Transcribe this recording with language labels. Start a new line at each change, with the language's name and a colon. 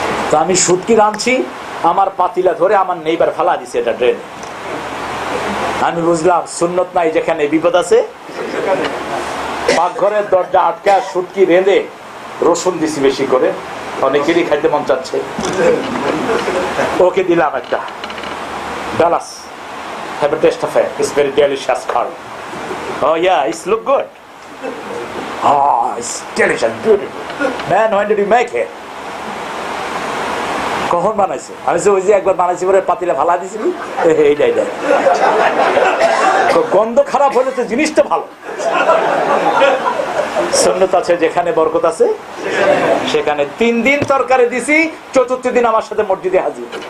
Bangla: তো আমি শুটকি রাঁধছি, আমার পাতিলা ধরে আমার নেইবার ফালা দিছে এটা ড্রেনে। আমি বুঝলাম সুন্নত নাই যেখানে বিপদ আছে। পাকঘরের দরজা আটকা শুটকি রেঁধে রসুন দিছি বেশি করে, অনেকেরই খাইতে মন চাচ্ছে। ওকে দিলাম একটা Dallas,
English: have a taste of it, it's very delicious curry. Oh yeah, it's look good. Oh, it's delicious, beautiful. Man, when did you make it?
Bangla: কখন বানাইছে? আমি ওই যে একবার বানাইছি পরে পাতিলে ফালা দিছিলি, এইটাই গন্ধ খারাপ হলে তো জিনিসটা ভালো। সুন্নত আছে যেখানে বরকত আছে সেখানে। 3 দিন তরকারি দিছি, 4th দিন আমার সাথে মসজিদে হাজির।